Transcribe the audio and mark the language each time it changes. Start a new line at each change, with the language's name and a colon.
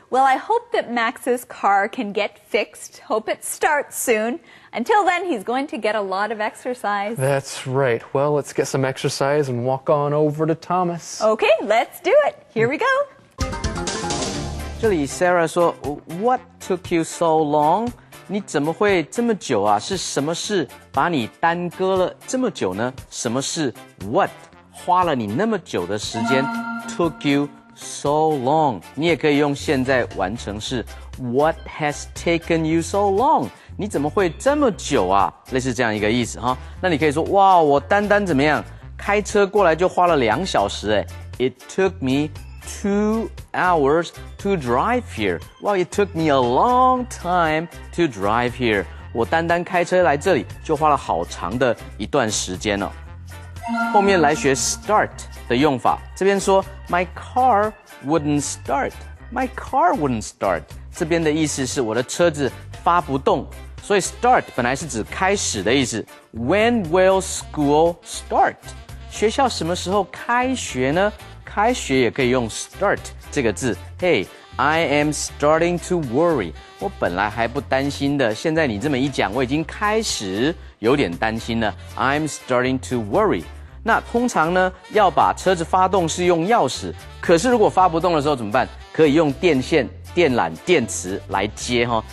English: Well, I hope that Max's car can get fixed. Hope it starts soon. Until then, he's going to get a lot of exercise. That's right. Well, let's get some exercise and walk on over to Thomas. Okay, let's do it. Here we go.
Chinese: 这里
English: Sarah
Chinese: 说
English: What took you so long?
Chinese: 你怎么会这么久啊？是什么事把你耽搁了这么久呢？什么事
English: What
Chinese: 花了你那么久的时间
English: took you so long?
Chinese: 你也可以用现在完成式
English: What has taken you so long?
Chinese: 你怎么会这么久啊？类似这样一个意思哈。那你可以说哇，我单单怎么样？开车过来就花了2小时哎。
English: It took me 2 hours to drive here. Wow, it took me a long time to drive here.
Chinese: 我单单开车来这里就花了好长的一段时间哦。后面来学 start 的用法，这边说
English: My car wouldn't start. My car wouldn't start.
Chinese: 这边的意思是我的车子发不动，所以 start 本来是指开始的意思。
English: When will school start?
Chinese: 学校什么时候开学呢？开学也可以用 start 这个字。
English: Hey, I am starting to worry.
Chinese: 我本来还不担心的，现在你这么一讲，我已经开始有点担心了。
English: I'm starting to worry.
Chinese: 那通常呢，要把车子发动是用钥匙，可是如果发不动的时候怎么办？可以用电线、电缆、电池来接哈。